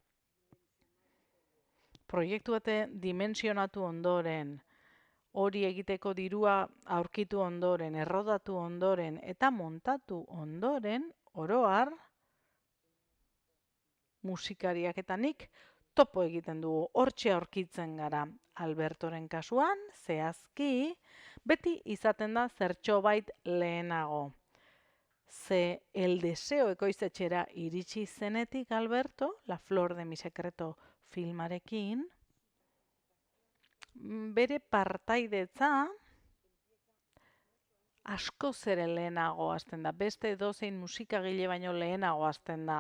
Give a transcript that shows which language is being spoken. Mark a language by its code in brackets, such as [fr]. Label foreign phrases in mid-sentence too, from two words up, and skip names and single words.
[eu] proiektu bate dimensionatu ondoren, hori egiteko dirua aurkitu ondoren, errodatu ondoren eta montatu ondoren, oro har, musikariak eta nik topo egiten dugu, hortxe aurkitzen gara. Albertoren kasuan, zehazki, beti izaten da zertxobait lehenago. Ze el deseo ekoiztetxera iritsi zenetik Alberto, La Flor de mi Secreto filmarekin, bere partaidetza asko zere lehenago hasten da, beste edozein musikagile baino lehenago hasten da.